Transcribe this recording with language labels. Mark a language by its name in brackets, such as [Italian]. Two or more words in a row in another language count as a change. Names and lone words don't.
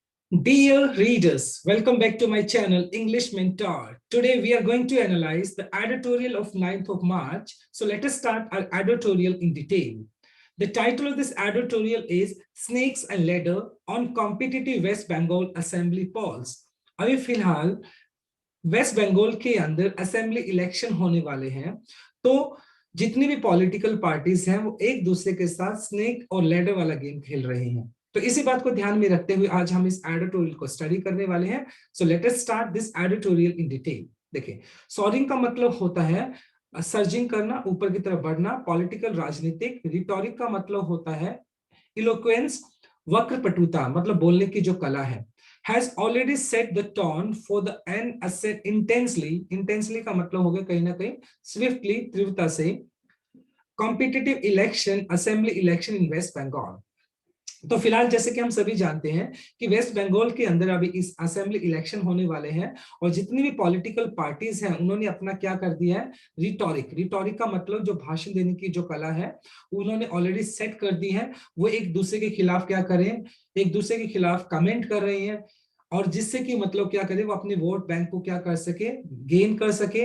[English] Dear readers, welcome back to my channel English Mentor. Today we are going to analyze the editorial of 9th of March. So let us start our editorial in detail. The title of this editorial is Snakes and Ladder on Competitive West Bengal Assembly Polls. [Hindi] अभी फिलहाल वेस्ट बंगाल के अंदर [English] assembly election [Hindi] होने वाले हैं, तो जितनी भी [English] political parties [Hindi] हैं वो एक दूसरे के साथ स्नेक और लैडर वाला गेम खेल रहे हैं। तो इसी बात को ध्यान में रखते हुए आज हम इस एडिटोरियल को स्टडी करने वाले हैं। [English] so let us start this editorial in detail. [Hindi] देखिए, सॉरिंग का मतलब होता है सर्जिंग करना, ऊपर की तरफ बढ़ना। पॉलिटिकल राजनीतिक। रिटोरिक का मतलब होता है इलोक्वेंस, वक्रपटुता, मतलब बोलने की जो कला है। [English] has already set the tone for the and asset intensely [Hindi] का मतलब हो गया कहीं ना कहीं swiftly, तीव्रता से, [English] competitive election assembly election in West Bengal। [Hindi] तो फिलहाल जैसे कि हम सभी जानते हैं कि वेस्ट बंगाल के अंदर अभी इस [English] assembly election [Hindi] होने वाले हैं और जितनी भी [English] political parties [Hindi] हैं उन्होंने अपना क्या कर दिया है, रिटोरिक का मतलब जो भाषण देने की जो कला है उन्होंने ऑलरेडी सेट कर दी है। वो एक दूसरे के खिलाफ क्या करें, एक दूसरे के खिलाफ कमेंट कर रहे हैं और जिससे कि मतलब क्या करे, वो अपने [English] vote bank [Hindi] को क्या कर सके, गेन कर सके।